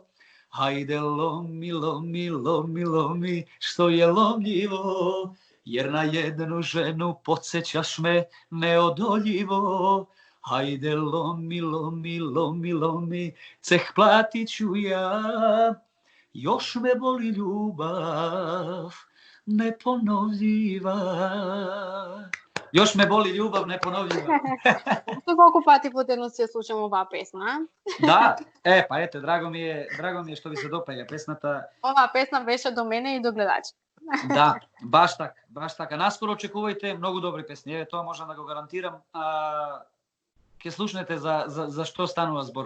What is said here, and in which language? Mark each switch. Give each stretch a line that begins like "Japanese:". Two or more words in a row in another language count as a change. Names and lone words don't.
Croatian: Hajde lomi, lomi, lomi, lomi, što je lomljivo, jer na jednu ženu podsjećaš me neodoljivo. Hajde lomi, lomi, lomi, lomi, ceh platit ću ja, još me boli ljubav neponovljiva. Još me boli ljubav neponovljiva.
Macedonian: Што колку пати по денот ќе слушам оваа песна, Да, па ете, драго ми е што ви се допаѓа песната. Оваа песна беше до мене и до гледачи. Да, баш така. Наскоро очекувајте многу добри песни. Еве, тоа можам да го гарантирам. Ке слушнете за што станува збор.